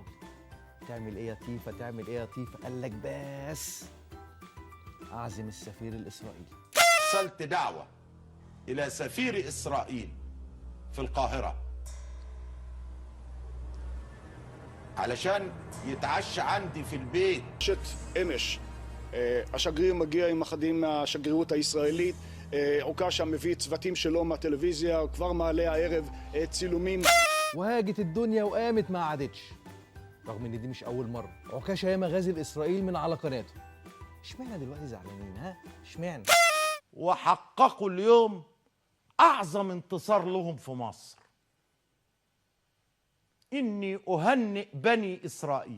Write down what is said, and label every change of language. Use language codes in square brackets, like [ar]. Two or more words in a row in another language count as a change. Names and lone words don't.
[ar] تعمل ايه يا تيفا؟ تعمل ايه يا تيفا؟ قال لك بس اعزم السفير الاسرائيلي. ارسلت دعوه الى سفير اسرائيل في القاهره علشان يتعشى عندي في البيت. [he] אמש השגריר מגיע עם אחדים מהשגרירות הישראלית, עוקשה מביא צוותים שלו מהטלוויזיה, כבר מעלה הערב צילומים. [ar] وهاجت الدنيا وقامت ما عادتش، رغم ان دي مش اول مره عكاشة ياما غازل اسرائيل من على قناته. اشمعنى دلوقتي زعلانين؟ ها اشمعنى؟ وحققوا اليوم اعظم انتصار لهم في مصر. اني اهنئ بني اسرائيل.